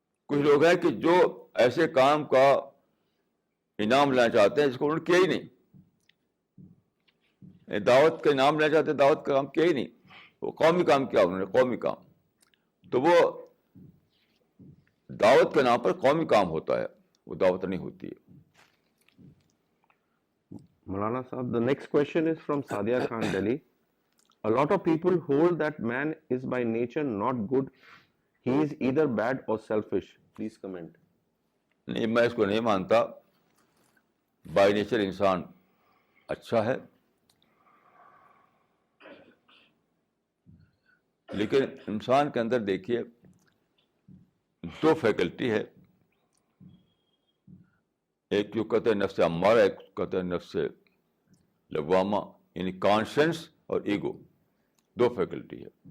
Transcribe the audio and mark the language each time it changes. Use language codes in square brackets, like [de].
[ur] کچھ لوگ ہیں کہ جو ایسے کام کا انعام لینا چاہتے ہیں جس کو انہوں نے کیا ہی نہیں، دعوت کا انعام لینا چاہتے ہیں، دعوت کا کام کیا ہی نہیں، وہ قومی کام کیا انہوں نے، قومی کام. تو وہ دعوت کے نام پر قومی کام ہوتا ہے، وہ دعوت نہیں ہوتی ہے. [en] Maulana Sahab, the next question is from Sadia Khan, Delhi. A lot of people hold that man is by nature not good. He is either bad or selfish. Please comment. [ur] نہیں، میں اس کو نہیں مانتا. بائی نیچر انسان اچھا ہے، لیکن انسان کے اندر دیکھیے دو فیکلٹی ہے، ایک جو کہتے ہیں نفس امارہ، ایک کہتے ہیں نفس لوامہ، یعنی کانشنس اور ایگو. دو فیکلٹی ہے.